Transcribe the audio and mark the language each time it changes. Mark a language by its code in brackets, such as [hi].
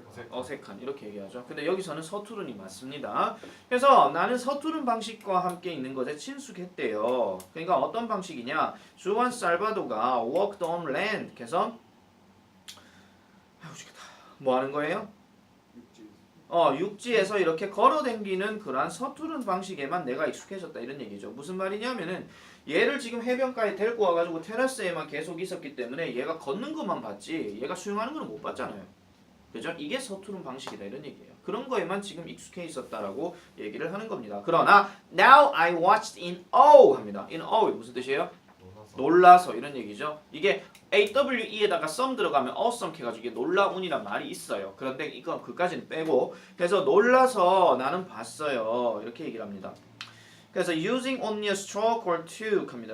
[ko] 어색한 이렇게 얘기하죠. 근데 여기서는 서투른이 맞습니다. 그래서 나는 서투른 방식과 함께 있는 것에 친숙했대요. 그러니까 어떤 방식이냐? [en] 주안 살바도가 walked on land. [ko] 그래서 뭐 하는 거예요? 육지에서 이렇게 걸어댕기는 그러한 서투른 방식에만 내가 익숙해졌다 이런 얘기죠. 무슨 말이냐면은 얘를 지금 해변가에 데리고 와가지고 테라스에만 계속 있었기 때문에 얘가 걷는 것만 봤지 얘가 수영하는 건 못 봤잖아요. 그죠? 이게 서투른 방식이다 이런 얘기예요. 그런 거에만 지금 익숙해 있었다라고 얘기를 하는 겁니다. 그러나 [en] now I watched in awe [ko] 합니다. in awe 무슨 뜻이에요? 놀라서 이런 얘기죠. 이게 AWE에다가 some 들어가면 awesome 해가지고 이게 놀라운이란 말이 있어요. 그런데 이건 그까지는 빼고 그래서 놀라서 나는 봤어요. 이렇게 얘기를 합니다. 그래서 [en] using only a stroke or two [ko] 합니다.